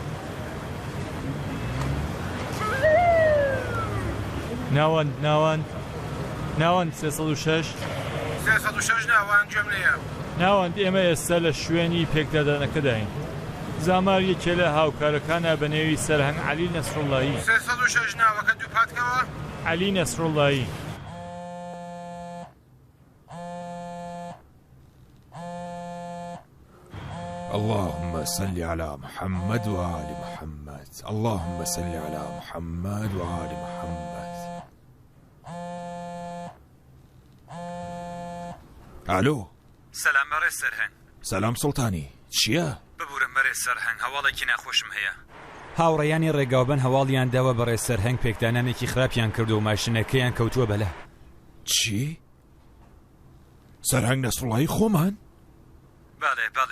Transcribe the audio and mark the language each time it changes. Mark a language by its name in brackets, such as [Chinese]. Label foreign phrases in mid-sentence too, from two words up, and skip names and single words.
[Central Kurdish] ناوەند 306 ناوان جملەیە ناوەند ئێمە ئێستا لە شوێنی پێکدادانەکەداین زامار یەکێ لە هاوکارەکانە بە نێوی سەرهەنگ عەلی نەسرڵڵاهی 306 ناوەکە دووپاتکەوە عەلی نەسرڵڵاهی [Arabic] اللهم صل على محمد وآل محمد اللهم صل على محمد وآل محمد الو [Central Kurdish] سلام بەڕێز سەرهەنگ سلام سڵتانی چییە؟ ببورم بەڕێز سەرهەنگ هەواڵێکی ناخۆشم هەیە هاوڕێیانی ڕێگاوبن هەواڵیان داوە بەڕێز سەرهەنگ پێکدانانێکی خراپیان کردو و ماشینەکەیان کەوتووە بەلا چی؟ سەرهەنگ نەسرڵڵاهی خۆمان؟ بەڵێ